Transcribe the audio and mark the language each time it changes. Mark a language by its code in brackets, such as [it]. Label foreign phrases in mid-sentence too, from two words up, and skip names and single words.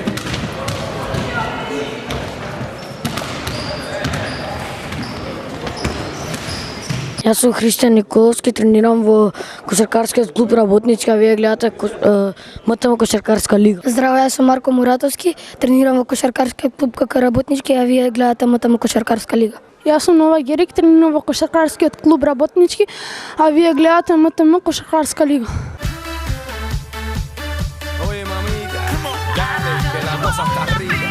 [mk] Јас сум Христијан Николовски, тренирам во кошаркарскиот клуб Работнички, а вие гледате МТМ Кошаркарска лига. Здраво, јас сум Марко Муратовски, тренирам во кошаркарскиот клуб КК Работнички, а вие гледате МТМ Кошаркарска лига. Јас сум Нова Герик, тренирам во кошаркарскиот клуб Работнички, а вие гледате МТМ Кошаркарска лига. [es] Oye mamita, dale que la cosa está rica.